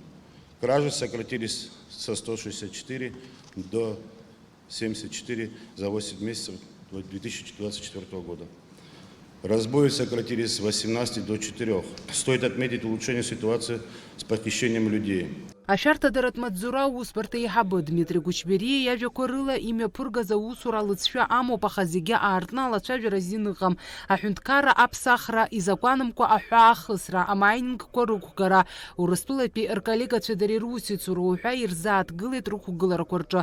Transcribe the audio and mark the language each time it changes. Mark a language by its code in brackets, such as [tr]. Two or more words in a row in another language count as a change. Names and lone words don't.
[ru] Кражи сократились со 164 до 74 за 8 месяцев 2024 года. Разбои сократились с 18 до 4. Стоит отметить улучшение ситуации с похищением людей. [ab] Ашәарҭадаратә маҵзура аусбарҭа еиҳабы Дмитри Гәычбериа иажәақәа рыла имҩаԥыргаз аусура алыҵшәа амоуп, аха зегьы аартны алацәажәара азин ыҟам. Аҳәынҭқарра аԥсахра, изакәанымкәа аҳәаахысра, амаинингқәа рықәгара, Урыстәылатәи рколлегацәа дареи русицура уҳәа ирзааҭгылеит рықәгыларақәа рҿы.